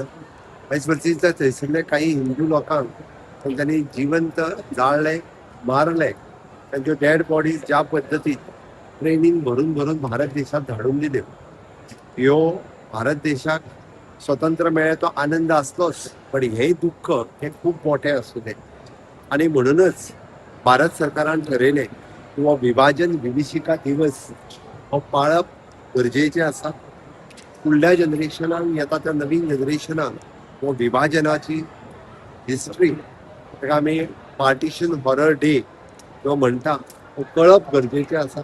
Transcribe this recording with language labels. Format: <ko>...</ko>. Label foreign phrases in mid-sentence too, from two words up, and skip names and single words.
<kok>हेच पद्दतीन थंयसरले काही हिंदू लोकांक तांच्यांनी जिवंत जाळले, मारले. तांच्यो</kok> <en>dead bodies</en> <kok>ज्या पद्दतीन ट्रेनीन भरून भरून भारत देशात धाडून दिल्यो. ह्यो भारत देशाक स्वतंत्र मेळ्ळे तो आनंद असलोच,</kok> <mr>पण हे दुःख हे खूप मोठे असू दे. आणि म्हणूनच</mr> <kok>भारत सरकारान ठरयलें की हो विभाजन विभीषिका दिवस हो पाळप गरजेचें आसा. फुडल्या जनरेशनाक येता त्या नवीन जनरेशनाक हो विभाजनाची हिस्ट्री, ताका आमी</kok> <en>Partition Horror Day</en> <kok>जो म्हणटा, तो कळप गरजेचें आसा.</kok>